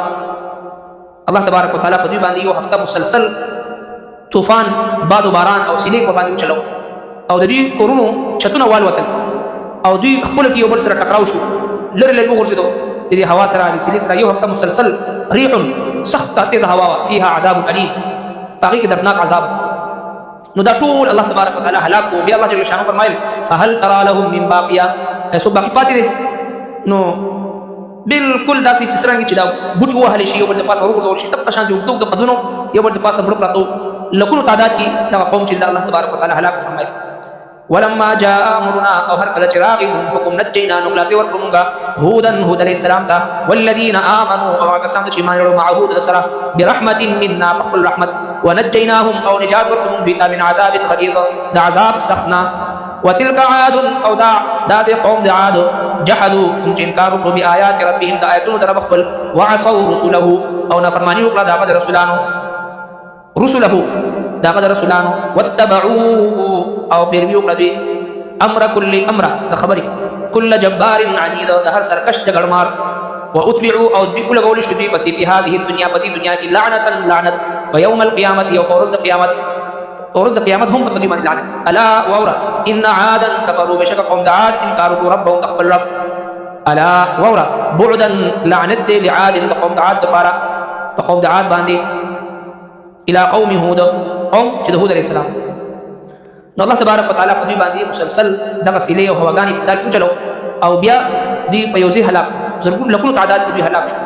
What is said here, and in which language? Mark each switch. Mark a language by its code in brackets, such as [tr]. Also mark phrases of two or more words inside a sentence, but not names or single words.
[ar] الله تبارک وتعالی [ps] په دوی باندې 1 هفته مسلسل طوفان، باد و باران او سیلۍ په باندې وچلو او د دوی کورونو چتونه والوتل او دوی خپلو کې یو بل سره ټکراو شو، لرې لرې وغورځېدو د دې هوا سره، د سیلۍ سره. 1 هفته مسلسل ریح، سخت تیزه هوا وه، [ar] فیها عذاب علیم، [ps] په هغې کې دردناک عذاب. نو دا ټول [ar] الله تبارک وتعالی [ps] هلاک کو. بیا [ar] الله جل شانه [ps] فرمایل [ar] فهل ترى لهم من باقیه، [ps] څوک باقي پاتې دی؟ نو بالکل داسې چې څرنګه چې دا بوټي ووهلی شي، یو بل د پاسه وروغورځول شي، دغه شان د اوږدو قدونو یو بل د پاسه مړه پراته لکونو تعداد کې دغه قوم چې د [ar] الله تبارک وتعالی [ps] هلاک فرمایل. [ar] ولما جاء امرنا، [ps] او هر کله چې راغی زموږ حکم، نجینا، نو خلاصې ورکړو مونږه هود [ar] علیه السلام [ps] ته، [ar] والذین آمنوا، [ps] او هغه کسان چې ایمان لرو، معه د سره، [ar] برحمت منا، [ps] په خپل رحمت، ونجیناهم، او نجات ورکړو مونږ دوی ته، [ar] من عذاب غلیظ، [ps] د عذاب سختنا. [ar] وتلك عاد، [ps] او دا د قوم د عاد، جحدوا، چې انکار وکړو [ar] بآیات ربهم، [ps] د آیتونو د رب خپل، [ar] وعصوا رسله، [ps] او نافرماني وکړه د هغه د رسولانو، دغه د رسولانو، واتبعوا، او پیروي وکړه دوی، امر د خبرې، [ar] کل جبار عنید، [ps] د هر سرکش جګړمار، واتبعوا، او دوی ولګول شو دوی پسې، په [ar] هذه الدنیا، [ps] په دې دنیا کې، لعنة، لعنت، [ar] ويوم القیامت، [ps] یو په ورځ د قیامت، ورځ د قیامت هم په دې باندې لعنت. [ar] الا واورا ان عادا كفروا [ps] بشک قوم د عاد انکار وکړو ربهم خپل رب. [ar] الا واورا بعدا [ps] لعنت دی لعاد د قوم د عاد لپاره په قوم د عاد باندې [ar] الى قوم هود [ps] قوم چې د هود [ar] علیه السلام. [ps] نو [ar] الله تبارک وتعالى [ps] په دې باندې مسلسل دغه سیلې او هواګانې ابتدا کې وچلو او بیا دې په یو ځای هلاک زرګونو لکونو تعداد کې دوی هلاک شو.